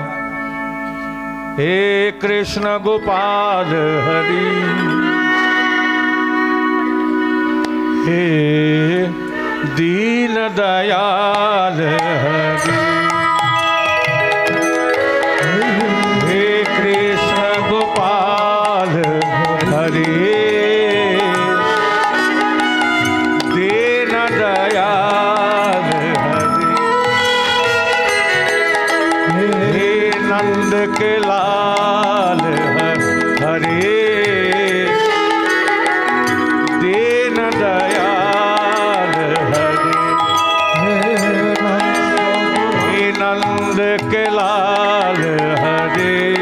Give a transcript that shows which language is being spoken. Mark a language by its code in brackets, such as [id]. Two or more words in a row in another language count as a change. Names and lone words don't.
[bn] হে কৃষ্ণ গোপাল হরি, হে দীন দয়াল হরি, হে কৃষ্ণ গোপাল হরি, দীন দয়াল হরি, হে [hi] नंद के लाल हरे दीन दयाल हरे हे नंद के लाल हरे